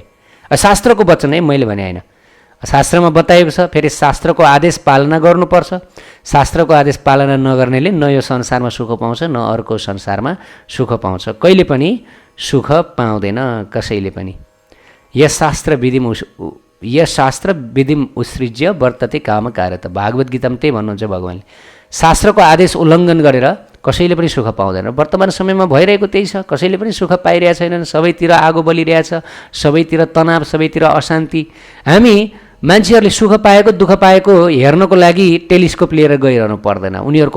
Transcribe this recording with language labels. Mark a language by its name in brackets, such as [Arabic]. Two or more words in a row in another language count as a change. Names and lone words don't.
[Nepali] शास्त्रको वचन है, मैले भने होइन। शास्त्रमा बताइएको छ, फेरि शास्त्रको आदेश पालना गर्नुपर्छ। शास्त्रको आदेश पालना नगर्नेले न यो संसारमा सुख पाउँछ, न अर्को संसारमा सुख पाउँछ। कहिले पनि सुख पाउँदैन कसैले पनि। [Sanskrit] यस शास्त्र विधिम उत्सृज्य वर्तते काम कार्यत। [Nepali] भागवत गीतामा त्यही भन्नुहुन्छ भगवान्ले। शास्त्रको आदेश उल्लङ्घन गरेर कसैले पनि सुख पाउँदैन। वर्तमान समयमा भइरहेको त्यही छ, कसैले पनि सुख पाइरहेको छैनन्। सबैतिर आगो बलिरहेछ, सबैतिर तनाव, सबैतिर अशान्ति। हामी मान्छेहरूले सुख पाएको दुःख पाएको हेर्नको लागि टेलिस्कोप लिएर गइरहनु पर्दैन।